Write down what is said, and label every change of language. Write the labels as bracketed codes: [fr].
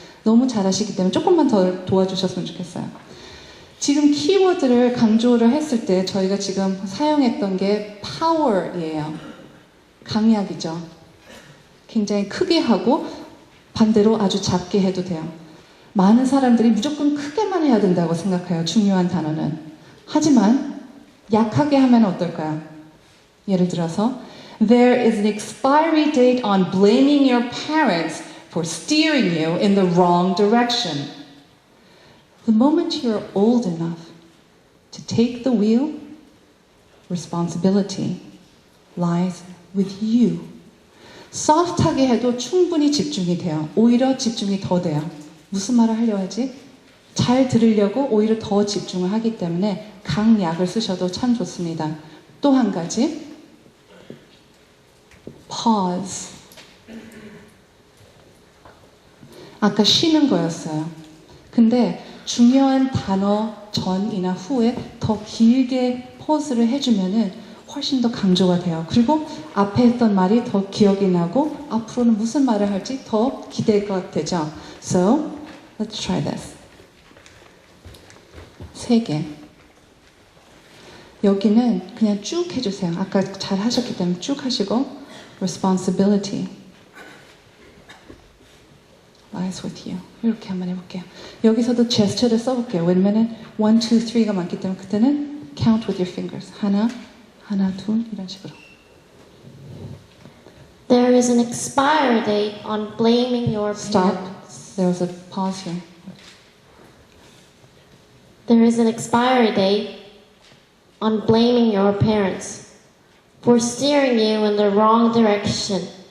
[ko] 너무 잘하시기 때문에 조금만 더 도와주셨으면 좋겠어요. 지금 키워드를 강조를 했을 때 저희가 지금 사용했던 게 power이에요. 강약이죠. 굉장히 크게 하고 반대로 아주 작게 해도 돼요. 많은 사람들이 무조건 크게만 해야 된다고 생각해요. 중요한 단어는. 하지만 약하게 하면 어떨까요? 예를 들어서 [en] There is an expiry date on blaming your parents for steering you in the wrong direction. The moment you're old enough to take the wheel, responsibility lies with you. [ko] soft하게 해도 충분히 집중이 돼요. 오히려 집중이 더 돼요. 무슨 말을 하려 하지? 잘 들으려고 오히려 더 집중을 하기 때문에 강약을 쓰셔도 참 좋습니다. 또 한 가지 pause. 아까 쉬는 거였어요. 근데 중요한 단어 전이나 후에 더 길게 pause를 해주면은 훨씬 더 강조가 돼요. 그리고 앞에 했던 말이 더 기억이 나고 앞으로는 무슨 말을 할지 더 기대가 되죠. [en] So, let's try this. [ko] 3개. 여기는 그냥 쭉 해주세요. 아까 잘 하셨기 때문에 쭉 하시고 [en] responsibility lies with you. [ko] 이렇게 한번 해볼게요. 여기서도 제스처를 써볼게요. 왜냐면은 1, 2, 3가 많기 때문에 그때는 [en] count with your fingers. [ko] 하나, 둘 이런 식으로. [en] There is an expiry date on blaming your Stop. parents. There was a pause here. There is an expiry date on blaming your parents for steering you in the wrong direction.